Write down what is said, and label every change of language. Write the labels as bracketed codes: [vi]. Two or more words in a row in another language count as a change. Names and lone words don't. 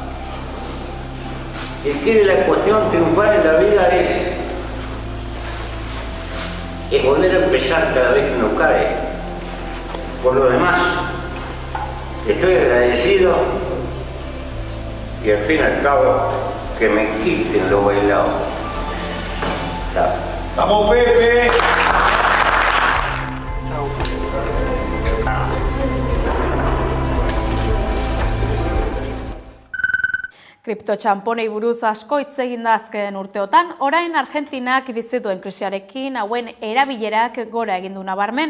[es] Es que la cuestión triunfal en la vida es volver a empezar cada vez que uno cae. Por lo demás, estoy agradecido y al fin y al cabo que me quiten lo bailado. ¡Vamos, Pepe! [eu] Kriptotxamponei buruz asko hitz egin da azken urteotan, orain Argentinak bizi duen krisiarekin hauen erabilerak gora egin du nabarmen.